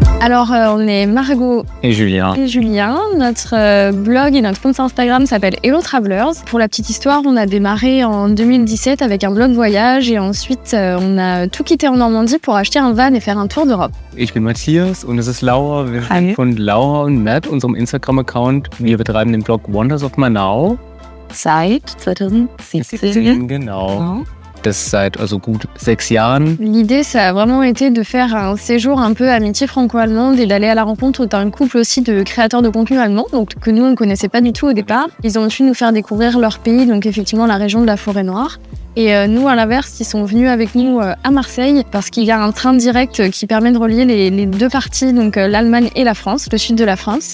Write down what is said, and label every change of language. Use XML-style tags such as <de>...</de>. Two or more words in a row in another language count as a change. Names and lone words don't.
<fr>Alors, on est Margot et Julien. Notre blog et notre compte Instagram s'appelle Hello Travelers. Pour la petite histoire, on a démarré en 2017 avec un blog voyage et ensuite on a tout quitté en Normandie pour acheter un van et faire un tour d'Europe.</fr> <de>Ich bin Matthias und es ist Laura. Wir sind von Laura und Matt, unserem Instagram-Account. Wir betreiben den Blog Wonders of Manao. Seit 2017. Genau. Das seit also gut 6 Jahren.</de> <fr>L'idée, ça a vraiment été de faire un séjour un peu amitié franco-allemande et d'aller à la rencontre d'un couple aussi de créateurs de contenu allemands, donc que nous, on ne connaissait pas du tout au départ. Ils ont pu nous faire découvrir leur pays, donc effectivement la région de la Forêt-Noire. Et nous, à l'inverse, ils sont venus avec nous à Marseille parce qu'il y a un train direct qui permet de relier les deux parties, donc l'Allemagne et la France, le sud de la France.</fr>